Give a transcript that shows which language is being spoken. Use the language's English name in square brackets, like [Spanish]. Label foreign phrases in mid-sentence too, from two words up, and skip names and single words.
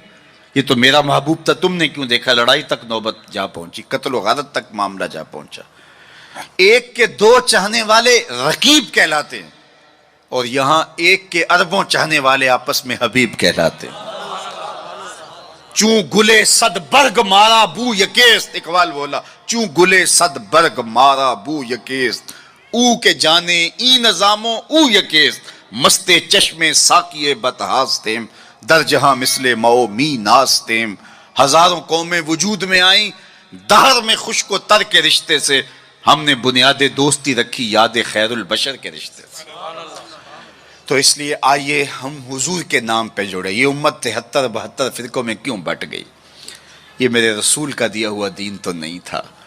[Urdu] یہ تو میرا محبوب تھا، تم نے کیوں دیکھا، لڑائی تک نوبت جا پہنچی، قتل و غارت تک معاملہ جا پہنچا۔ ایک کے دو چاہنے والے رقیب کہلاتے ہیں، اور یہاں ایک کے اربوں چاہنے والے آپس میں حبیب کہلاتے ہیں۔ [Persian] چوں گلے صد برگ مارا بو یکیست، اقبال بولا، چوں گلے صد برگ مارا بو یکیست، او کے جانے ای نظاموں او یکیست، مستے چشمے ساکیے بتہاستیم، در جہاں مثل مو می ناستیم، [Urdu] ہزاروں قومیں وجود میں آئیں، دہر میں خشک و تر کے رشتے سے، ہم نے بنیاد دوستی رکھی یاد خیر البشر کے رشتے سے۔ تو اس لیے آئیے ہم حضور کے نام پہ جڑے۔ یہ امت 73-72 فرقوں میں کیوں بٹ گئی؟ یہ میرے رسول کا دیا ہوا دین تو نہیں تھا۔